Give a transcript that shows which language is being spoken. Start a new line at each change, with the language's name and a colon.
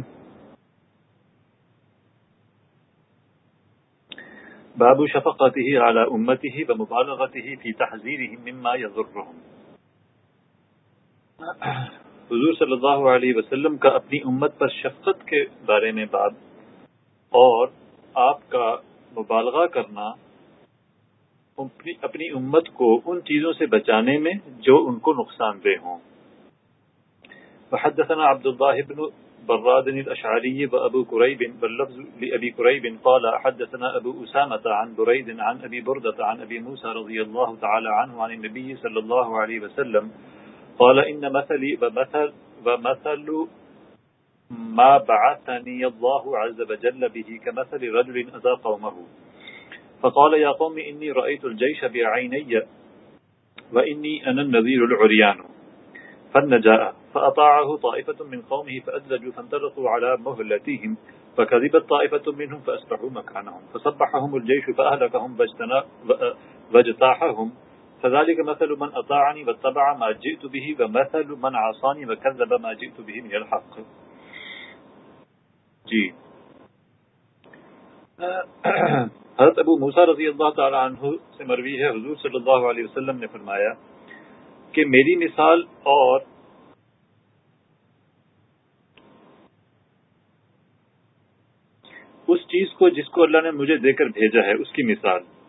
Arabic: باب شفقته على امته ومبالغته في تحذيرهم مما يضرهم.
Urdu: حضور صلی اللہ علیہ وسلم کا اپنی امت پر شفقت کے بارے میں باب, اور آپ کا مبالغہ کرنا اپنی امت کو ان چیزوں سے بچانے میں جو ان کو نقصان دہ ہوں.
Arabic: وحدثنا عبد الله بن براد الأشعري وأبو كريب واللفظ لأبي كريب قال حدثنا أبو أسامة عن بريد عن أبي بردة عن أبي موسى رضي الله تعالى عنه عن النبي صلى الله عليه وسلم قال إن مثلي ومثل ما بعثني الله عز وجل به كمثل رجل أذى قومه فقال يا قوم إني رأيت الجيش بعيني وإني أنا النذير العريان فالنجاء فأطاعه طائفة من قومه فأدلجوا فانطلقوا على مهلتهم فكذبت طائفة منهم فأصبحوا مكانهم فصبحهم الجيش فأهلكهم واجتاحهم فذلك مثل من أطاعني واتبع ما جئت به ومثل من عصاني وكذب ما جئت به من الحق.
Urdu: جی حضرت ابو موسیٰ رضی اللہ تعالی عنہ سے مروی ہے, حضور صلی اللہ علیہ وسلم نے فرمایا کہ میری مثال اور اس چیز کو جس کو اللہ نے مجھے دے کر بھیجا ہے اس کی مثال,